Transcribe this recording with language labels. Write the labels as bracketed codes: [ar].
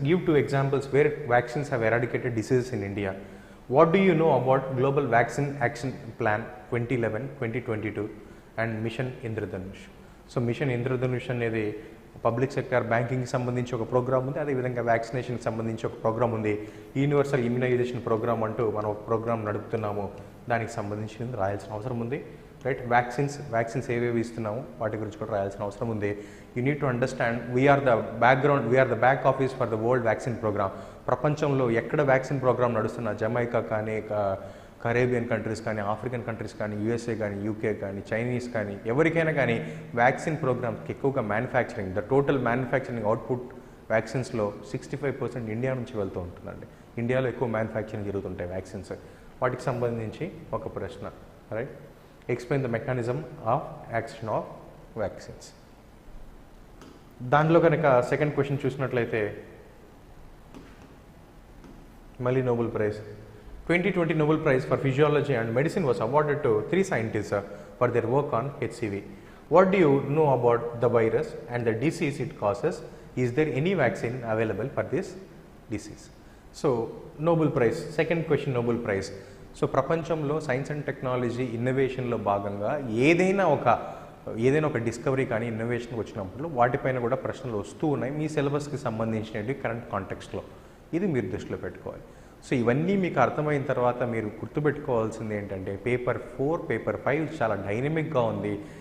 [en] Give 2 examples where vaccines have eradicated diseases in India. What do you know about Global Vaccine Action Plan 2011-2022 and Mission Indradhanush? [te] So Mission Indradhanush అనేది public sector బ్యాంకింగ్కి సంబంధించి ఒక programme ఉంది, అదేవిధంగా వ్యాక్సినేషన్కి సంబంధించి ఒక programme ఉంది. Universal immunisation programme అంటూ మనం ఒక ప్రోగ్రామ్ నడుపుతున్నాము, దానికి సంబంధించి రాయాల్సిన అవసరం ఉంది, రైట్. వ్యాక్సిన్స్ ఏవేవి ఇస్తున్నాము వాటి గురించి కూడా రాయాల్సిన అవసరం ఉంది. [en] You need to understand we are the back office for the world vaccine program. [te] ప్రపంచంలో ఎక్కడ వ్యాక్సిన్ ప్రోగ్రామ్ నడుస్తున్నా, జమైకా కానీ, కరేబియన్ కంట్రీస్ కానీ, ఆఫ్రికన్ కంట్రీస్ కానీ, USA కానీ, UK కానీ, చైనీస్ కానీ, ఎవరికైనా కానీ వ్యాక్సిన్ ప్రోగ్రామ్స్కి ఎక్కువగా manufacturing, [en] the total manufacturing output [te] వ్యాక్సిన్స్లో 65% India నుంచి వెళ్తూ ఉంటుందండి. ఇండియాలో ఎక్కువ మ్యానుఫ్యాక్చరింగ్ జరుగుతుంటాయి వ్యాక్సిన్స్. వాటికి సంబంధించి ఒక ప్రశ్న, right. [en] Explain the mechanism of action of vaccines. [te] దాంట్లో కనుక సెకండ్ క్వశ్చన్ చూసినట్లయితే మళ్ళీ Nobel prize. [en] 2020 Nobel Prize for Physiology and Medicine was awarded to 3 scientists for their work on HCV. What do you know about the virus and the disease it causes? Is there any vaccine available for this disease? So, Nobel Prize, second question Nobel Prize. [te] So ప్రపంచంలో science and technology ఇన్నోవేషన్లో భాగంగా ఏదైనా ఒక ఏదైనా ఒక discovery కానీ innovation వచ్చినప్పుడు వాటిపైన కూడా ప్రశ్నలు వస్తూ ఉన్నాయి మీ సిలబస్కి సంబంధించినవి కరెంట్ కాంటెక్స్ట్లో. ఇది మీరు దృష్టిలో పెట్టుకోవాలి. సో ఇవన్నీ మీకు అర్థమైన తర్వాత మీరు గుర్తుపెట్టుకోవాల్సింది ఏంటంటే పేపర్ 4, పేపర్ 5 చాలా డైనమిక్గా ఉంది.